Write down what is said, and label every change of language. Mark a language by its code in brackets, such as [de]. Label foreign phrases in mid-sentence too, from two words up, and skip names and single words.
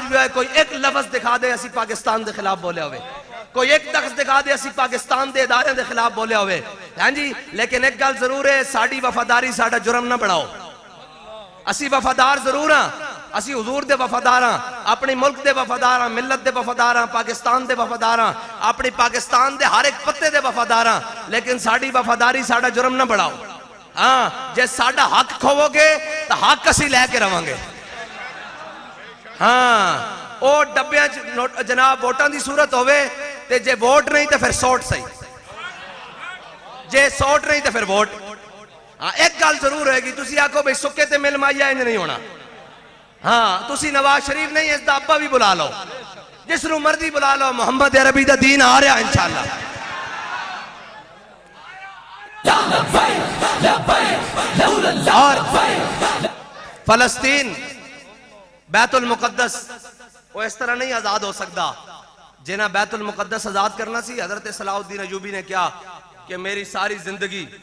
[pa] بھی ہوئے کوئی ایک لفظ دکھا دے اسی پاکستان دے خلاف بولے ہوئے کوئی ایک لفظ دکھا دے اسی پاکستان دے ادارے دے خلاف بولے ہوئے ہاں جی لیکن ایک گل ضرور ہے ساڑی وفاداری ساڑا جرم نہ بڑھاؤ اسی وفادار ضرور ہاں اسی حضور دے وفادار ہاں اپنی ملک دے وفادار ہاں ملت دے وفادار ہاں پاکستان دے وفادار ہاں اپنی پاکستان دے ہر ایک پتے دے وفادار ہاں لیکن ساڑی وفاداری ساڑا جرم نہ بڑھاؤ ہاں جے ساڑا حق کھوو گے تو حق اسی لے کے رہاں گے ہاں او ڈبیاں جناب ووٹاں دی صورت ہوئے تے جے ووٹ نہیں تے پھر سوٹ صحیح جے سوٹ نہیں تے پھر ووٹ ہاں ایک گل ضرور ہے گی تسی آکھو بھئی سکے تے مل مائیا انج نہیں ہونا ہاں تسی نواز شریف نہیں اس دا ابا بھی بلا لو جس نو مرضی بلا لو محمد عربی دا دین آ رہا انشاءاللہ [ur] اور فلسطین بیت المقدس وہ اس طرح نہیں آزاد ہو سکتا [pa] جنہ بیت المقدس آزاد کرنا سی حضرت صلاح الدین [ur] ایوبی نے کیا کہ میری ساری زندگی